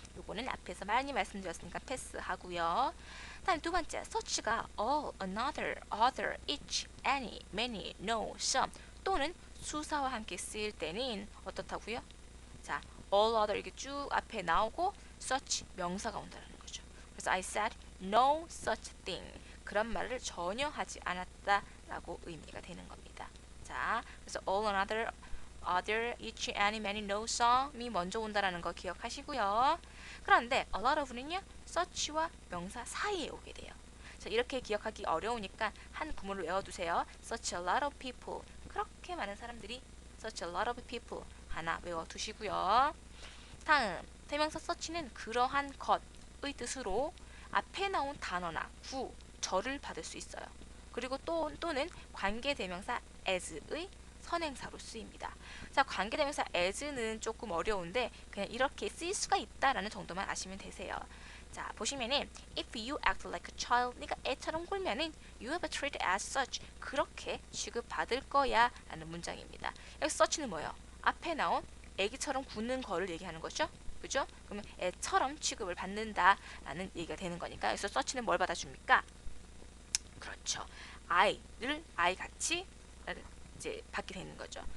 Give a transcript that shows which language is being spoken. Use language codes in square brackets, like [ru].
[ko] 요거는 앞에서 많이 말씀드렸으니까 패스하고요. 다음 두 번째, such가 all, another, other, each, any, many, no, some 또는 수사와 함께 쓰일 때는 어떻다고요? 자, all other 이렇게 쭉 앞에 나오고 such 명사가 온다는 거죠. 그래서 [en] I said no such thing. [ko] 그런 말을 전혀 하지 않았다라고 의미가 되는 겁니다. 자, 그래서 all another, other, each, any, many, no, some이 먼저 온다라는 거 기억하시고요. 그런데 a lot of는요, such와 명사 사이에 오게 돼요. 자, 이렇게 기억하기 어려우니까 한 구문을 외워두세요. [en] such a lot of people. [ko] 그렇게 많은 사람들이 [en] such a lot of people [ko] 하나 외워두시고요. 다음, 대명사 such는 그러한 것의 뜻으로 앞에 나온 단어나 구, 절을 받을 수 있어요. 그리고 또는 관계대명사 as의 선행사로 쓰입니다. 자, 관계대명사 as는 조금 어려운데 그냥 이렇게 쓰일 수가 있다라는 정도만 아시면 되세요. [en] 자, 보시면은 if you act like a child, [ko] 네가 애처럼 굴면은 [en] you have treated as such. [ko] 그렇게 취급받을 거야 라는 문장입니다. 여기 such는 뭐예요? 앞에 나온 애기처럼 굳는 거를 얘기하는 거죠. 그죠? 그러면 애처럼 취급을 받는다라는 얘기가 되는 거니까 여기서 such는 뭘 받아줍니까? 그렇죠. I를 I 같이 이제 받게 되는 거죠.